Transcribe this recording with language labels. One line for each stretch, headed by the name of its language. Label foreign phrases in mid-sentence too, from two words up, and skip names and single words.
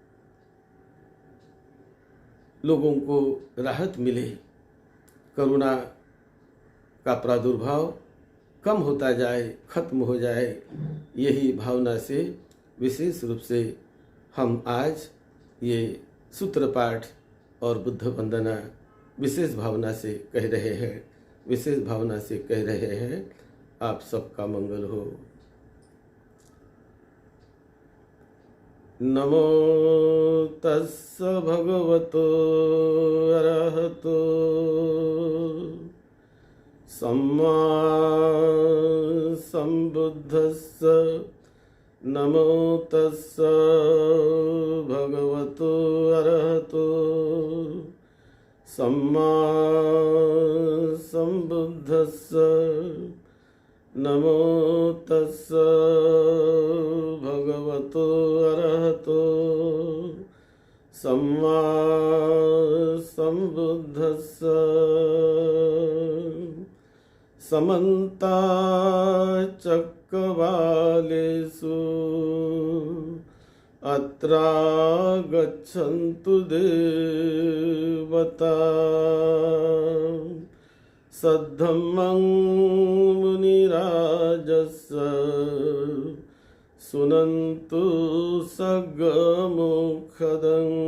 Hindi: लोगों को राहत मिले, कोरोना का प्रादुर्भाव कम होता जाए, खत्म हो जाए, यही भावना से विशेष रूप से हम आज ये सूत्र पाठ और बुद्ध वंदना विशेष भावना से कह रहे हैं, विशेष भावना से कह रहे हैं। आप सबका मंगल हो।
Pali: नमो तस्स भगवतो अरहतो सम्मा संबुद्धस्स। नमो तस्स भगवतो अरहतो सम्मा संबुद्धस्स। नमो तस्स भगवतो अरहतो सम्मा संबुद्धस्स। समन्ता चक्रवालेषु अत्रा गच्छन्तु देवता। सद्धम्मं मुनिराजस्य सुनन्तु सग्मुखदं।